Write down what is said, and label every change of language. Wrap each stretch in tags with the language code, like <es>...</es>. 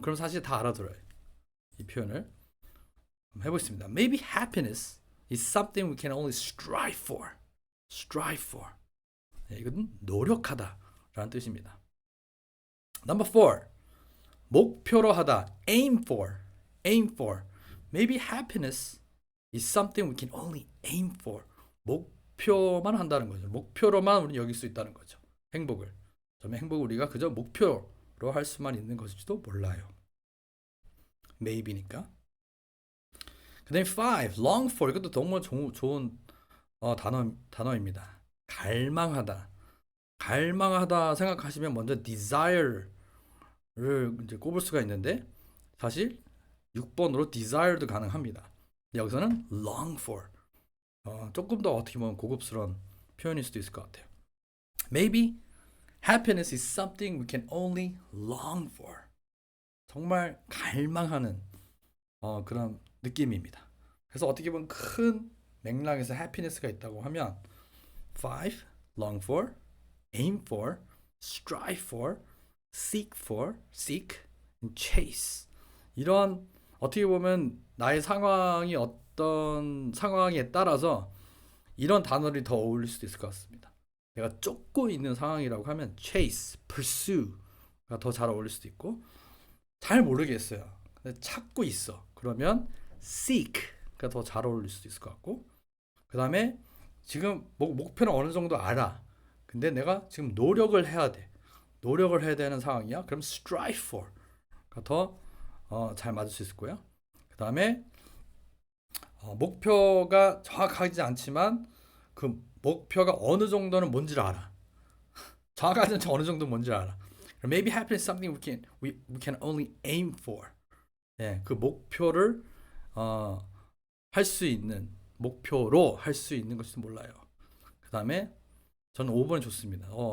<ko>그럼 사실 다 알아들어요. 이 표현을 해보겠습니다.</ko> <en>Maybe happiness is something we can only strive for. strive for.</en> <ko>네, 이건 노력하다 라는 뜻입니다.</ko> <en>Number 4.</en> <ko>목표로 하다.</ko> <en>aim for. aim for. Maybe happiness is something we can only aim for.</en> <ko>목표만 한다는 거죠. 목표로만 우리는 여길 수 있다는 거죠. 행복을. 그러면 행복을 우리가 그저 목표로 할 수만 있는 것일지도 몰라요. maybe니까. 그 다음에 5. long for. 이것도 정말 좋은 단어입니다. 갈망하다. 갈망하다 생각하시면 먼저 desire를 이제 꼽을 수가 있는데 사실 6번으로 desire도 가능합니다. 여기서는 long for. 조금 더 어떻게 보면 고급스러운 표현일 수도 있을 것 같아요.</ko> <en>Maybe happiness is something we can only long for.</en> <ko>정말 갈망하는 그런 느낌입니다. 그래서 어떻게 보면 큰 맥락에서 happiness가 있다고 하면 5.</ko> <en>long for, aim for, strive for, seek for, seek, and chase.</en> <ko>이런 어떻게 보면 나의 상황이 어떤 상황에 따라서 이런 단어들이 더 어울릴 수도 있을 것 같습니다. 내가 쫓고 있는 상황이라고 하면 chase, pursue가 더 잘 어울릴 수도 있고 잘 모르겠어요. 근데 찾고 있어. 그러면 seek가 더 잘 어울릴 수도 있을 것 같고 그 다음에 지금 목표는 어느 정도 알아. 근데 내가 지금 노력을 해야 돼. 노력을 해야 되는 상황이야. 그럼 strive for가 더 잘 맞을 수 있을 거예요. 그 다음에 목표가 정확하지 않지만 그 목표가 어느 정도는 뭔지를 알아. 정확하지 않지만 어느 정도 뭔지를 알아.</ko> <en>Maybe happiness is something we can only aim for.</en> <ko>예, 그 목표를 할 수 있는 목표로 할 수 있는 것일지 몰라요. 그 다음에 저는 5번이 좋습니다.</ko>